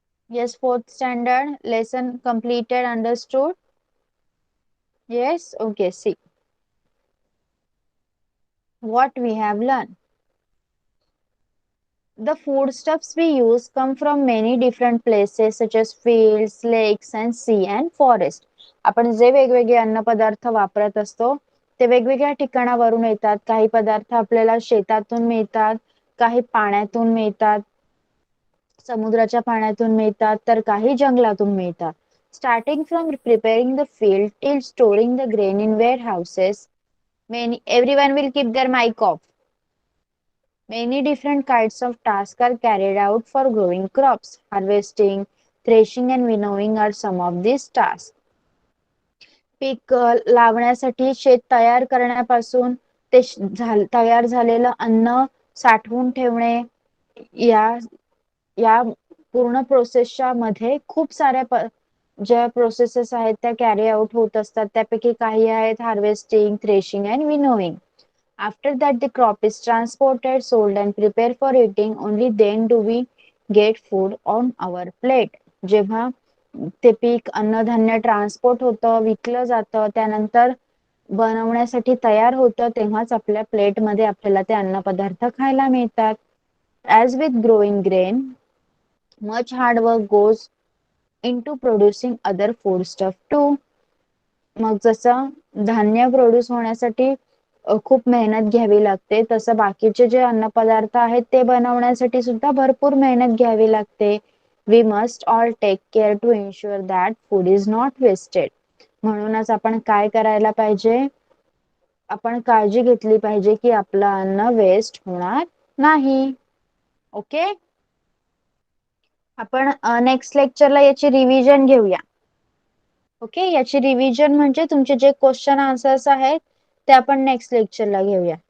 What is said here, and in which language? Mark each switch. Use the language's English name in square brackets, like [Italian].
[English] Yes, fourth standard lesson completed, understood? Yes, okay, see what we have learned. The foodstuffs we use come from many different places such as fields, lakes and sea and forest. [Marathi] आपण जे वेगवेगळे अन्नपदार्थ वापरत असतो ते वेगवेगळ्या ठिकाणावरून येतात. काही पदार्थ आपल्याला शेतातून मिळतात, काही पाण्यातून मिळतात, समुद्राच्या पाण्यातून मिळतात, तर काही जंगलातून मिळतात. [English] Starting from preparing the field till storing the grain in warehouses, everyone will keep their mic off. Many different kinds of tasks are carried out for growing crops. Harvesting, threshing and winnowing are some of these tasks. [Marathi] पीक लावण्यासाठी शेत तयार करण्यापासून ते तयार झालेलं अन्न साठवून ठेवणे या या पूर्ण प्रोसेसच्या मध्ये खूप साऱ्या ज्या प्रोसेसेस आहेत त्या कॅरी आउट होत असतात. त्यापैकी काही आहेत harvesting, threshing and winnowing. [English] After that the crop is transported, sold and prepare for eating, only then do we get food on our plate. [Marathi] जेव्हा ते पीक अन्नधान्य ट्रान्सपोर्ट होतं, विकलं जातं, त्यानंतर बनवण्यासाठी तयार होतं, तेव्हाच आपल्या प्लेटमध्ये आपल्याला ते अन्नपदार्थ खायला मिळतात. [English] As with growing grain, much hard work goes into producing other foodstuff too. [Marathi] मग जसं धान्य प्रोड्यूस होण्यासाठी खूप मेहनत घ्यावी लागते, तसं बाकीचे जे अन्नपदार्थ आहेत ते बनवण्यासाठी सुद्धा भरपूर मेहनत घ्यावी लागते. [English] We must all take care to ensure that food is not wasted. [Marathi] म्हणूनच आपण काय करायला पाहिजे? आपण काळजी घेतली पाहिजे की आपलं अन्न वेस्ट होणार नाही. ओके, आपण नेक्स्ट लेक्चरला याची रिव्हिजन घेऊया. ओके, याची रिव्हिजन म्हणजे तुमचे जे क्वेश्चन आन्सर्स आहेत ते आपण नेक्स्ट लेक्चरला घेऊया.